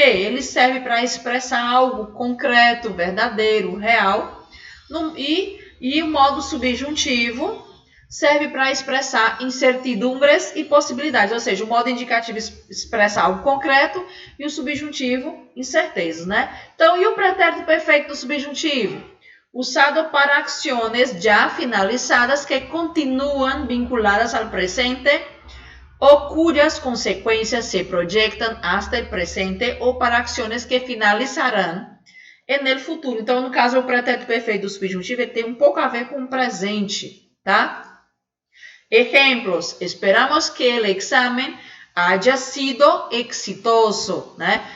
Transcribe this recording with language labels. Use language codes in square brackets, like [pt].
[pt] Ele serve para expressar algo concreto, verdadeiro, real. E E o modo subjuntivo serve para expressar incertidumbres e possibilidades, ou seja, o modo indicativo expressa algo concreto e o subjuntivo incertezas, né? Então, e o pretérito perfeito do subjuntivo? [es] Usado para acciones ya finalizadas que continúan vinculadas al presente o cuyas consecuencias se proyectan hasta el presente [pt] ou para [es] acciones que finalizarán en el futuro. [pt] Então, no caso, o pretérito perfeito do subjuntivo ele tem um pouco a ver com o presente, tá? [es] Ejemplos, esperamos que el examen haya sido exitoso, né?